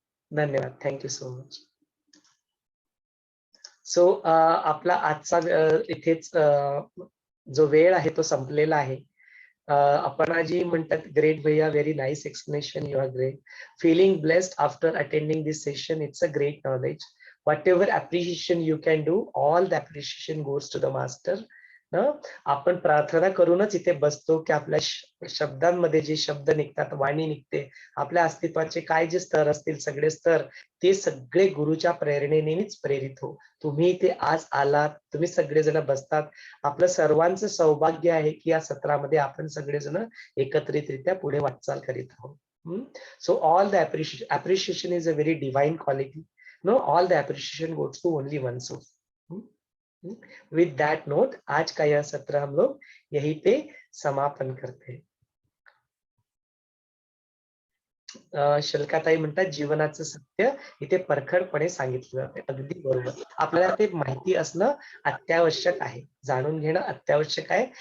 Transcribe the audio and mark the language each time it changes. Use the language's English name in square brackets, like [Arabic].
[English] धन्यवाद. Thank you so much. [Marathi] So आपला आजचा इथेच जो वेळ आहे तो संपलेला आहे. अपर्णाजी म्हणतात, [English] Great भैया, very nice explanation, you R great. Feeling blessed after attending this session. It's a great knowledge. Whatever appreciation you can do, all the appreciation goes to the master. [Marathi] आपण प्रार्थना करूनच इथे बसतो की आपल्या शब्दांमध्ये जे शब्द निघतात, वाणी निघते, आपल्या अस्तित्वाचे काय जे स्तर असतील, सगळे स्तर, ते सगळे गुरुच्या प्रेरणेनेच प्रेरित हो. तुम्ही इथे आज आलात, तुम्ही सगळेजण बसतात. आपलं सर्वांचं सौभाग्य आहे की या सत्रामध्ये आपण सगळेजण एकत्रितरित्या पुढे वाटचाल करीत आहोत. [English] So all the appreciation is a very divine quality. No, all the appreciation goes to only one source. With that note, [Hindi] आज का यह सत्र हम लोग यहीं पे समापन करते हैं. [Marathi] शल्काताई म्हणतात, जीवनाचं सत्य इथे परखडपणे सांगितलं जाते. अगदी बरोबर. आपल्याला ते माहिती असणं अत्यावश्यक आहे, जाणून घेणं अत्यावश्यक आहे.